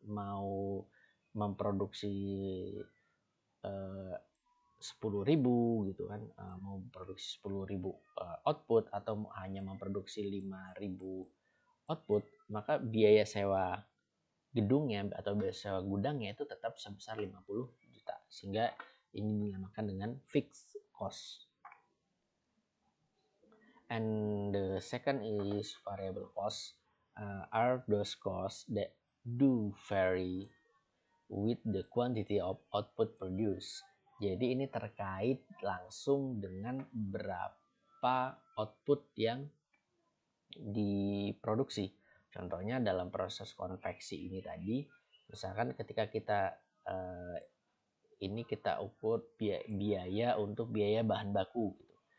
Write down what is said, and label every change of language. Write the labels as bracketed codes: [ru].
[id] Mau memproduksi 10.000 gitu kan, mau memproduksi 10.000 output atau hanya memproduksi 5.000 output, maka biaya sewa gedungnya atau biaya sewa gudangnya itu tetap sebesar 50 juta, sehingga ini dinamakan dengan fixed cost. [en] And the second is variable cost, are those costs that do vary with the quantity of output produced. [id] Jadi ini terkait langsung dengan berapa output yang diproduksi. Contohnya dalam proses konveksi ini tadi, misalkan ketika kita ini kita ukur biaya untuk biaya bahan baku gitu.